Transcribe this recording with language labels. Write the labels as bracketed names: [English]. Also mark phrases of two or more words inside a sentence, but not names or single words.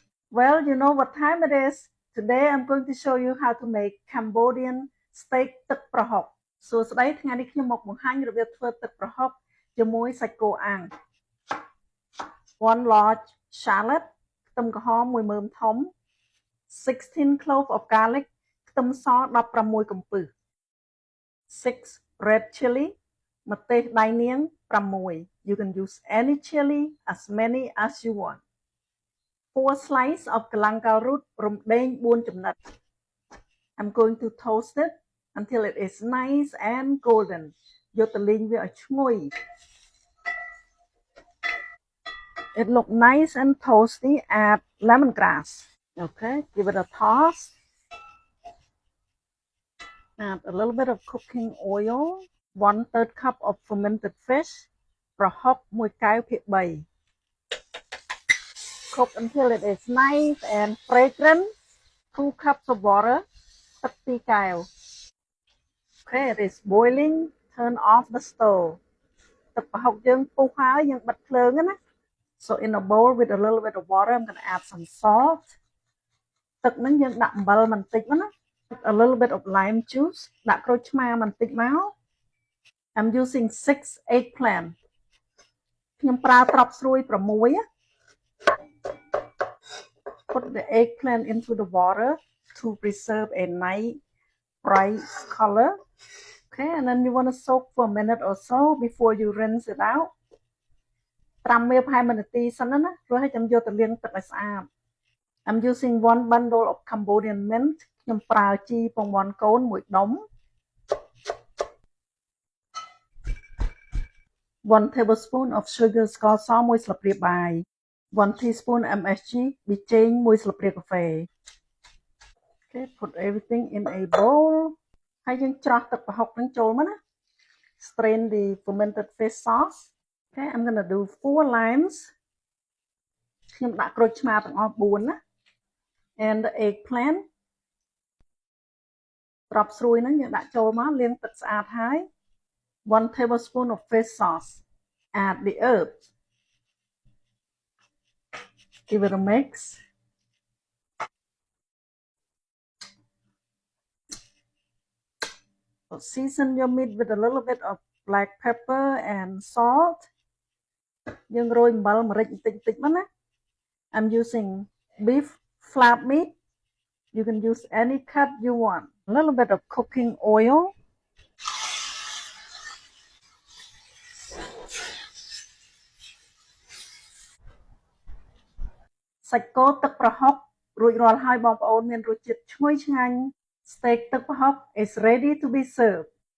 [English] Well, you know what time it is. Today I'm going to show you how to make Cambodian steak [Khmer] ទឹកប្រហុកសួស្តីថ្ងៃនេះខ្ញុំមកបង្ហាញរបៀបធ្វើទឹកប្រហុកជាមួយសាច់គោអាំង [English] 1 large shallot [Khmer] ខ្ទឹមក្រហម1មើមធំ [English] 16 cloves of garlic [Khmer] ខ្ទឹមស16កំពឹស [English] 6 red chili [Khmer] ម្ទេសដៃនាង6 [English] You can use any chili as many as you want 4 slices of galangal root [Khmer] រំដេង4ចំណិត [English] I'm going to toast it until it is nice and golden [Khmer] យកទៅលីងវាឲ្យឈ្ងុយ [English] It look nice and toasty. Add lemongrass. Okay, give it a toss. Add a little bit of cooking oil. 1/3 cup of fermented fish. [Khmer] ប្រហុក1 កែវភាគ3 [English] Cook until it is nice and fragrant. 2 cups of water. [Khmer] ទឹក2 កែវ [English] Okay, it is boiling. Turn off the stove. [Khmer] ទឹកប្រហុកយើងពុះហើយយើងបិទភ្លើងណា [English] So in a bowl with a little bit of water, I'm going to add some salt. [Khmer] ទឹកហ្នឹងយើងដាក់អំបិលបន្តិចមកណា [English] A little bit of lime juice. [Khmer] ដាក់ក្រូចឆ្មាបន្តិចមក [English] I'm using 6 eggplant. [Khmer] ខ្ញុំប្រើត្រប់ស្រួយ6 [English] Put the eggplant into the water to preserve a nice bright color. Okay, and then you want to soak for a minute or so before you rinse it out. [Khmer] ត្រាំវាប្រហែល1នាទីសិនណាព្រោះឲ្យខ្ញុំយកទៅលាងទឹកឲ្យស្អាត [English] I'm using 1 bundle of Cambodian mint [Khmer] ខ្ញុំប្រើជីពងមាន់កូន1ដុំ [English] 1 tablespoon of sugar [Khmer] ស្ករស1ស្លាបព្រាបាយ [English] 1 teaspoon MSG [Khmer] ប៊ីចេង1ស្លាបព្រាកាហ្វេ [English] Okay, put everything in a bowl [Khmer] ហើយយើងច្រោះទឹកប្រហុកហ្នឹងចូលមកណា [English] Strain the fermented fish sauce. Okay, I'm going to do 4 limes. [Khmer] ខ្ញុំដាក់ក្រូចឆ្មាទាំងអស់4ណា [English] And the eggplant. [Khmer] ត្រប់ស្រួយហ្នឹងយើងដាក់ចូលមកលាងទឹកស្អាតហើយ [English] 1 tablespoon of fish sauce. Add the herbs. Give it a mix. Season your meat with a little bit of black pepper and salt. [Khmer] យើងរោយអំបិលម្រេចបន្តិចៗមកណា [English] I'm using beef flat meat. You can use any cut you want. A little bit of cooking oil. [Khmer] Sạch គោទឹកប្រហុករួចរាល់ហើយបងប្អូនមានរសជាតិឈ្ងុយឆ្ងាញ់ Steak ទឹកប្រហុក [English] is ready to be served.